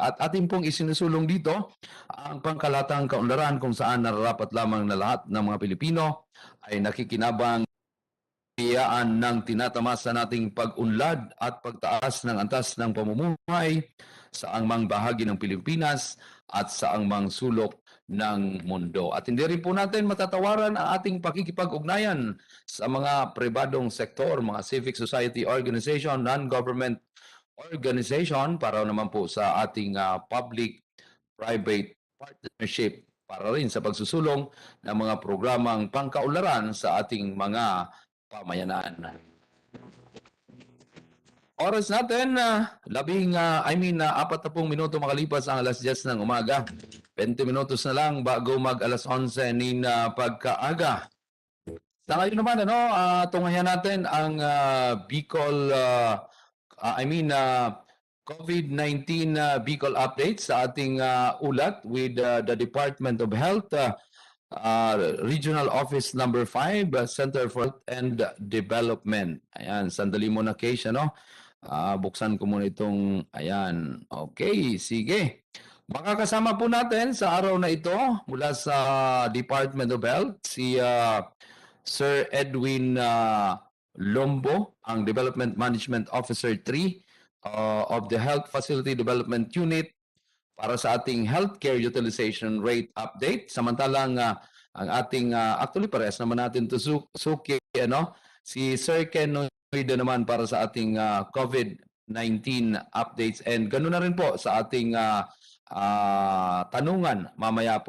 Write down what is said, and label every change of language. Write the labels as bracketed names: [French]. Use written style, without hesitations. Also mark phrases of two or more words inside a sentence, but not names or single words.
[Filipino] At atin pong isinusulong dito ang pangkalatang kaunlaran kung saan nararapat lamang na lahat ng mga Pilipino ay nakikinabang iyaan ng tinatamasa nating pag-unlad at pagtaas ng antas ng pamumuhay sa angmang bahagi ng Pilipinas at sa angmang sulok ng mundo. At hindi rin po natin matatawaran ang ating pakikipag-ugnayan sa mga pribadong sektor, mga [English] civic society organization, non-government organization [Filipino] para naman po sa ating [English] public-private partnership [Filipino] para rin sa pagsusulong ng mga programang pangkaunlaran sa ating mga pamayanan. Oras natin, 40 minuto makalipas ang alas 10 ng umaga. [Bikol] 20 minutos na lang bago mag alas 11 nin pagkaaga. [Filipino] Sa ngayon naman, tunghayan natin ang Bicol, COVID-19 Bicol update sa ating ulat with the Department of Health, Regional Office number 5, Center for Health and Development. Ayan, sandali mo na case, buksan ko muna itong, ayan, okay, sige. Makakasama po natin sa araw na ito mula sa Department of Health si Sir Edwin Lombo, ang Development Management Officer 3 of the Health Facility Development Unit para sa ating [English] healthcare utilization rate update. [Filipino] Samantalang ang ating, actually parehas naman natin to Suki, si Sir Ken naman para sa ating COVID-19 updates, and ganoon na rin po sa ating tanungan mamaya po.